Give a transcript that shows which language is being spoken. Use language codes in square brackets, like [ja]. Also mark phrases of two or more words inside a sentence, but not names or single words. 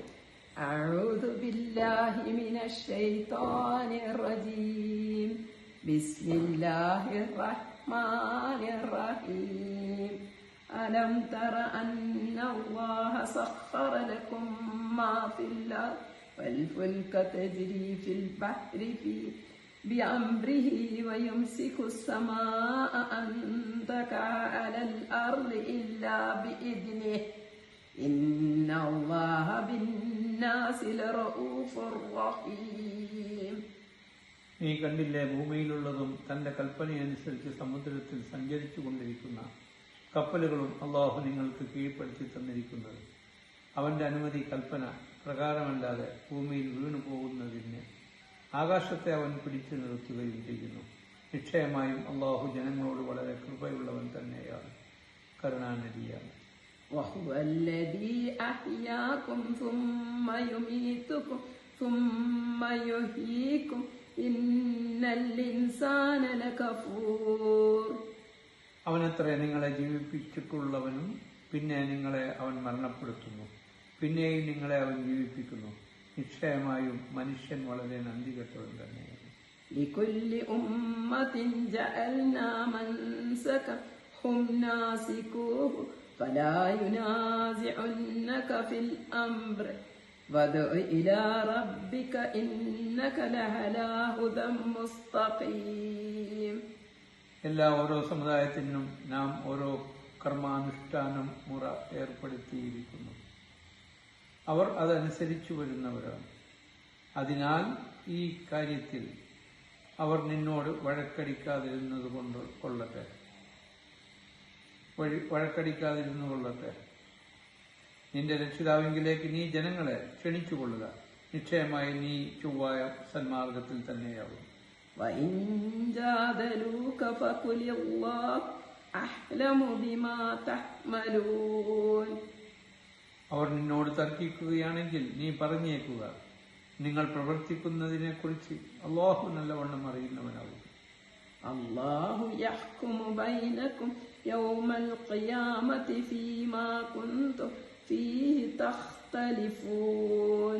[ar] أعوذ بالله من الشيطان الرجيم. بسم الله الرحمن الرحيم. ألم تر أن الله سخر لكم ما في الأرض والفلك تجري في البحر بأمره ويمسك السماء أن تقع على الأرض إلا بإذنه إن الله بالناس لرؤوف رحيم. [ml] നീ കണ്ടില്ലേ, ഭൂമിയിലുള്ളതും തന്റെ കൽപ്പനയനുസരിച്ച് സമുദ്രത്തിൽ സഞ്ചരിച്ചു കൊണ്ടിരിക്കുന്ന കപ്പലുകളും അള്ളാഹു നിങ്ങൾക്ക് കീഴ്പ്പെടുത്തി തന്നിരിക്കുന്നത്. അവന്റെ അനുമതി കൽപ്പന പ്രകാരമല്ലാതെ ഭൂമിയിൽ വീണു പോകുന്നതിന് ആകാശത്തെ അവൻ പിടിച്ചു നിർത്തുകയും ചെയ്യുന്നു. നിശ്ചയമായും അള്ളാഹു ജനങ്ങളോട് വളരെ കൃപയുള്ളവൻ തന്നെയാണ്, കരുണാനിധിയാണ്. [ar] وهو الذي أحياكم ثم يميتكم ثم يحييكم إن الإنسان لكفور. [ml] അവനത്രേ നിങ്ങളെ ജീവിപ്പിച്ചിട്ടുള്ളവനും പിന്നെ നിങ്ങളെ അവൻ മരണപ്പെടുത്തുന്നു, പിന്നെയും നിങ്ങളെ അവൻ ജീവിപ്പിക്കുന്നു. നിശ്ചയമായും മനുഷ്യൻ വളരെ നന്ദി കെട്ടവൻ തന്നെയാണ്. [ar] لكل أمة جعلنا منسكا هم ناسكوه فلا ينازعنك في الأمر وادع إلى ربك إنك لعلى هدى مستقيم. [ml] എല്ലാ ഓരോ സമുദായത്തിനും നാം ഓരോ കർമാനുഷ്ഠാനം മുറ ഏർപ്പെടുത്തിയിരിക്കുന്നു. അവർ അതനുസരിച്ചു വരുന്നവരാണ്. അതിനാൽ ഈ കാര്യത്തിൽ അവർ നിന്നോട് വഴക്കടിക്കാതിരുന്നു കൊള്ളട്ടെ. നിന്റെ രക്ഷിതാവിങ്കിലേക്ക് നീ ജനങ്ങളെ ക്ഷണിച്ചുകൊള്ളുക. നിശ്ചയമായി നീ ചൊവ്വായ സന്മാർഗത്തിൽ തന്നെയാവും. [ar] وإن جادلوك فقل الله أعلم بما تحملون. [ml] അവർ നിന്നോട് തർക്കിക്കുകയാണെങ്കിൽ നീ പറഞ്ഞേക്കുക, നിങ്ങൾ പ്രവർത്തിക്കുന്നതിനെ കുറിച്ച് അല്ലാഹു നല്ലവണ്ണം അറിയുന്നവനാകും. [ar] الله يحكم بينكم يوم القيامة فيما كنتم فيه تختلفون.